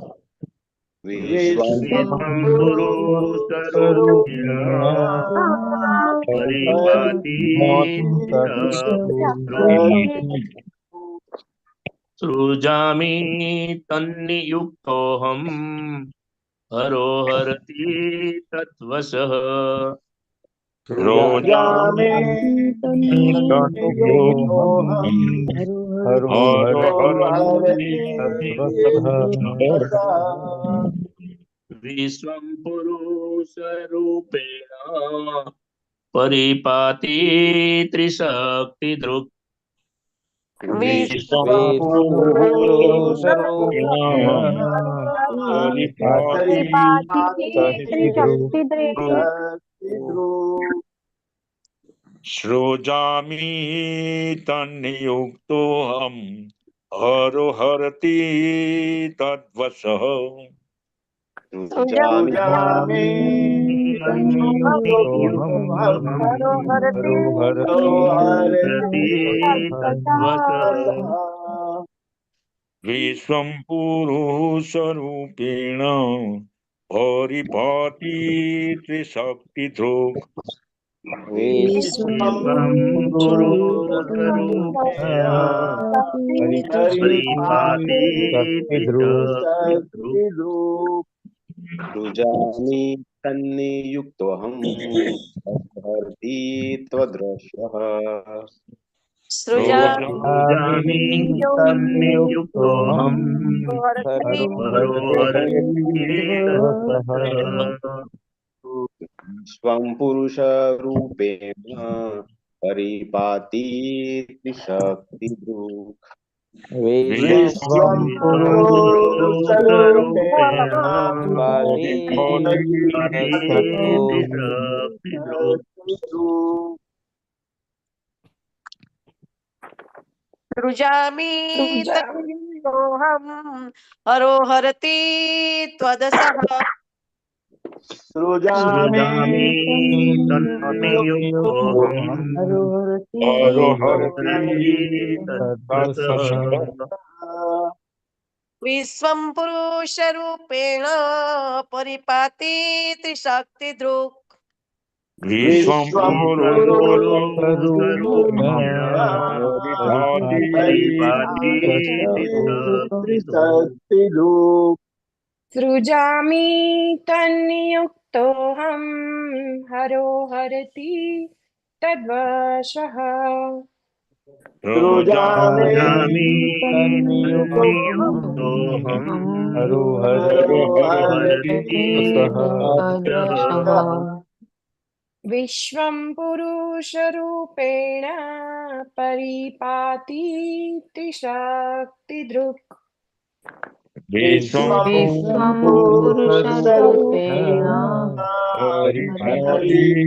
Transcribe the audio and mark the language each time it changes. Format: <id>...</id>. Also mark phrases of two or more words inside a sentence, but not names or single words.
<sa>विश्वं पुरुषरूपेण परिपाति त्रिशक्तिधृक् सृजामि तन्नियुक्तोऽहम् हरोहरति तद्वशः सृजामि तन्नियुक्तोऽहम् हरोहरति तद्वशः વિશ્વમ પુરુષ રૂપેણ પરિપાતિ ત્રિશક્તિ દૃક વિશ્વમ પુરુષ રૂપેણ પરિપાતિ सृजामि तन्नियुक्तोऽहं हरोहरति तद्वशः सृजामि विश्वं पुरुषरूपेण परिपाति त्रिशक्तिधृक् વિશ્વમ પુરુષ રૂપેણ પરિપાતિ ત્રિશક્તિ દૃક सृजामि तन्नियुक्तोऽहं हरति त्वदृशः સૃજામિ તન્નિયુક્તોऽહં હરોહરતિ તદ્વશઃ स्वं पुरुषरूपेण परिपाति त्रिशक्तिदृक् વિશ્વમ પુરુષ રૂપેણ પરિપાતિ ત્રિશક્તિ દૃક सृजामि तन्नियुक्तोऽहं हरोहरति त्वदसः सृजामि સૃજામિ તન્નિયુક્તોऽહં હરોહરતિ તદ્વશઃ विश्वं पुरुषरूपेण परिपाति त्रिशक्तिदृक् विश्वं પુરુષરૂપેણ પરિપાતિ त्रिशक्तिदृक् सृजामि तन्नियुक्तोऽहं हरोहरति तद्वशः સૃજામિ તન્નિયુક્તોऽહં હરોહરતિ તદ્વશઃ विश्वं पुरुषरूपेण परिपाति त्रिशक्तिदृक् विश्वं पुरुषरूपेण परिपाति</sa>